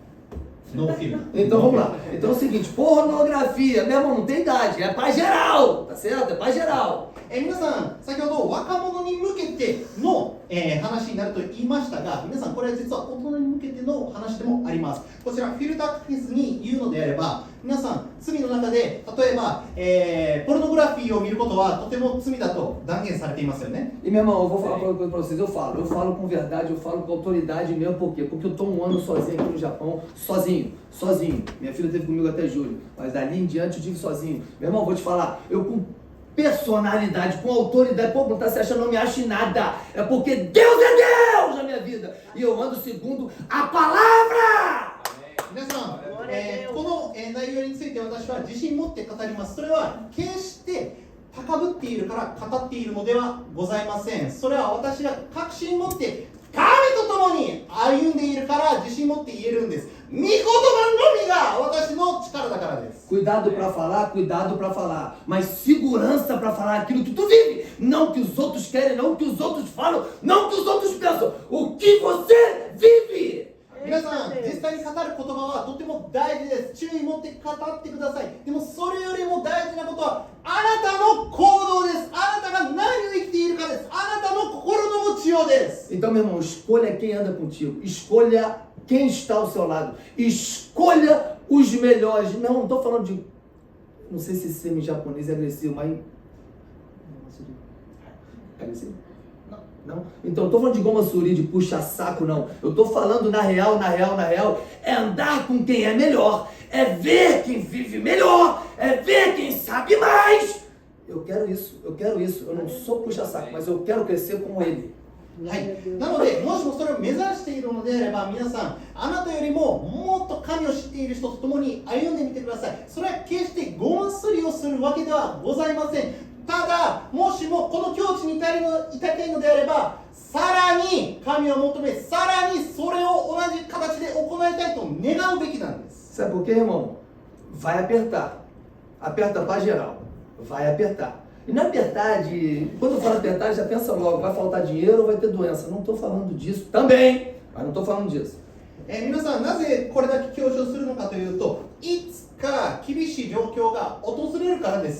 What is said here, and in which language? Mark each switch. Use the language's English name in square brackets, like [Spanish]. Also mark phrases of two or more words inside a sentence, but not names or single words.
[Portuguese] No filme. Então vamos lá. Então é o seguinte, pornografia, meu irmão, não tem idade, é pra geral, tá certo? É pra geral. [Japanese] 皆さん、先ほど若者に向けての、話になると言いましたが、皆さんこれは実は大人に向けての話でもあります。こちらフィルターかけずに言うのであれば、皆さん罪の中で例えば、ポルノグラフィーを見ることはとても罪だと断言されていますよね。 [Portuguese] E meu irmão, eu vou falar uma coisa pra vocês, eu falo com verdade, eu falo com autoridade mesmo, por quê? Porque eu tô um ano sozinho aqui no Japão, sozinho. Minha filha esteve comigo até julho, mas dali em diante eu tive sozinho. Meu irmão, vou te falar, eu com personalidade, com autoridade, pô, não tá se achando, não me acho em nada, é porque Deus é Deus na minha vida, e eu ando segundo a palavra! [Japanese] 皆さん、この、内容について私は自信持って語ります。それは決して高ぶっているから語っているのではございません。それは私が確信持って神と共に歩んでいるから自信持って言えるんです。御言葉のみが私の力だからです。 [Portuguese] Cuidado pra falar, mas segurança pra falar aquilo que tu vive, não o que os outros querem, não o que os outros falam, não o que os outros pensam, o que você vive. [Japanese] 皆さん、実際に語る言葉はとても大事です。注意持って語ってください。でもそれよりも大事なことはあなたの行動です。あなたが何を生きているかです。あなたの心の持ちようです。 [Portuguese] Então, meu irmão, escolha quem anda contigo, escolha quem está ao seu lado, escolha os melhores. Não estou falando de, não sei se semi-japonês é agressivo, mas é agressivo? Não? Então, eu estou falando de [Japanese] ごますり, [Portuguese] de puxa-saco, não. Eu estou falando na real, é andar com quem é melhor, é ver quem vive melhor, é ver quem sabe mais. Eu quero isso. Eu não sou puxa-saco, mas eu quero crescer como ele. [Japanese] はい、なので、もしもそれを目指しているのであれば、皆さん、あなたよりももっと神を知っている人と共に歩んでみてください。それは決してごますりをするわけではございません。ただ、もしもこの境地に至りたいのであれば、さらに神を求め、さらにそれを同じ形で行いたいと願うべきなんです。 [Portuguese] Sabe por quê, irmão? Vai apertar. Aperta pra geral. Vai apertar. E não apertar de... Quando eu falo apertar, já pensa logo, vai faltar dinheiro ou vai ter doença. Não estou falando disso também, mas não estou falando disso. [Japanese] 皆さんなぜこれだけ強調するのかというと、いつか厳しい状況が訪れるからです。